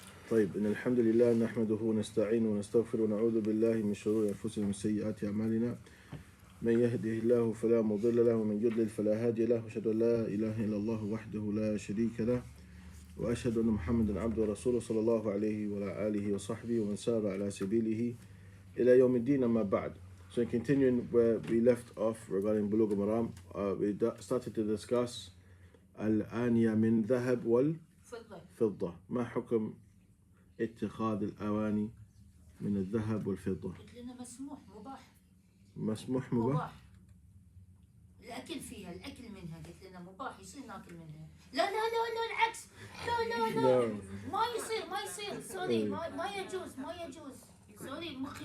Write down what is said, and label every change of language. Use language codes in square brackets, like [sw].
[ar] طيب إن الحمد لله نحمده ونستعينه ونستغفره ونعوذ بالله من شرور أنفسنا ومن سيئات أعمالنا من يهده الله فلا مضل له ومن يضلل فلا هادي له وأشهد أن لا إله إلا الله وحده لا شريك له وأشهد أن محمدا عبده ورسوله صلى الله عليه وعلى آله وصحبه ومن سار على سبيله إلى يوم الدين أما بعد. [en] So continuing where we left off regarding Bulugh al-Maram, we started to discuss الآنية من ذهب والفضة. [ar] ما حكم اتخاذ الأواني من الذهب والفضة؟ قلت لنا مسموح مباح. مسموح مباح؟ الأكل فيها، الأكل منها قلت لنا مباح يصير ناكل منها. لا لا لا لا العكس. لا لا لا ما يصير سوري ما يجوز سوري مخي